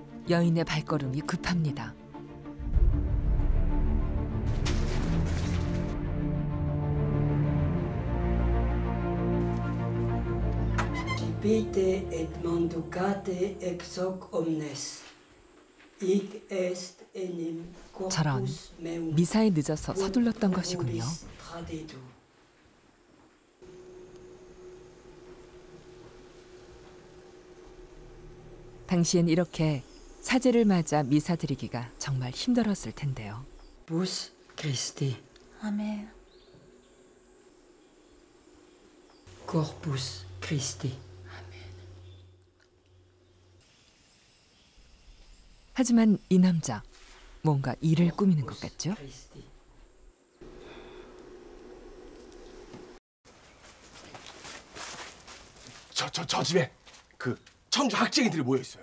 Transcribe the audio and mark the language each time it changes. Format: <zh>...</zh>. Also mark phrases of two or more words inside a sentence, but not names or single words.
<ko>여인의 발걸음이 급합니다.</ko> <la>Pite et manducate ex hoc omnes. Hic est enim</la> <ko>저런,</ko> <la>corpus meum</la> <ko>미사에 늦어서 서둘렀던 것이군요.</ko> <la>tradetur.</la> <ko>당시엔 이렇게 사제를 맞아 미사 드리기가 정말 힘들었을 텐데요.</ko> <la>Corpus Christi.</la> <ko>아멘.</ko> <la>Corpus Christi.</la> <ko>하지만 이 남자, 뭔가 일을 꾸미는 것 같죠?</ko> <la>Christi.</la> <ko>저 집에 그 천주 학쟁이들이 모여 있어요.</ko>